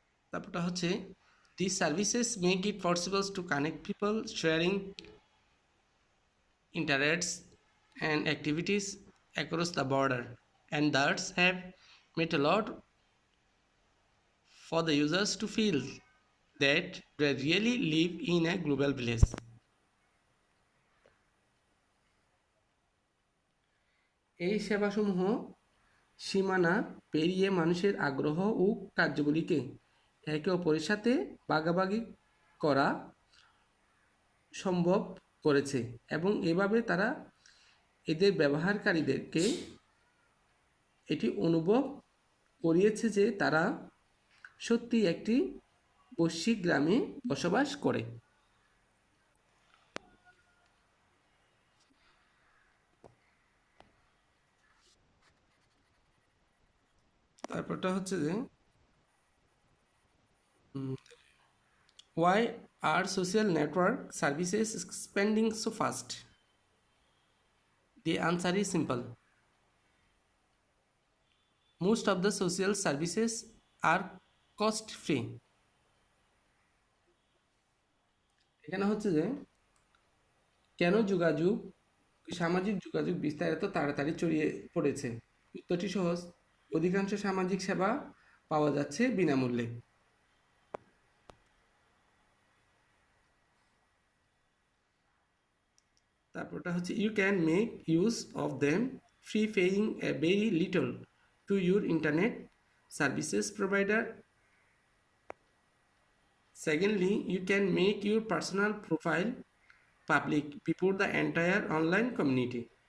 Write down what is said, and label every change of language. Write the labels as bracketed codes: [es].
[bn] তারপরটা হচ্ছে [en] these services make it possible to connect people sharing interests and activities across the border and thus have made a lot for the users to feel that they really live in a global village. [bn] এই সেবাসমূহ সীমানা পেরিয়ে মানুষের আগ্রহ ও কার্যগুলিকে একে অপরের সাথে ভাগাভাগি করা সম্ভব করেছে এবং এভাবে তারা এদের ব্যবহারকারীদেরকে এটি অনুভব করিয়েছে যে তারা সত্যি একটি বৈশ্বিক গ্রামে বসবাস করে। তারপরটা হচ্ছে যে [en] Why are social network services expanding so fast? The answer is simple. Most of the social services are cost free. [bn] এখানে হচ্ছে যে কেন সামাজিক যোগাযোগ বিস্তার এত তাড়াতাড়ি ছড়িয়ে পড়েছে? উত্তরটি সহজ। অধিকাংশ সামাজিক সেবা পাওয়া যাচ্ছে বিনামূল্যে। তারপরটা হচ্ছে [en] You can make use of them free paying a very little to your internet services provider. Secondly, you can make your personal profile public before the entire online community.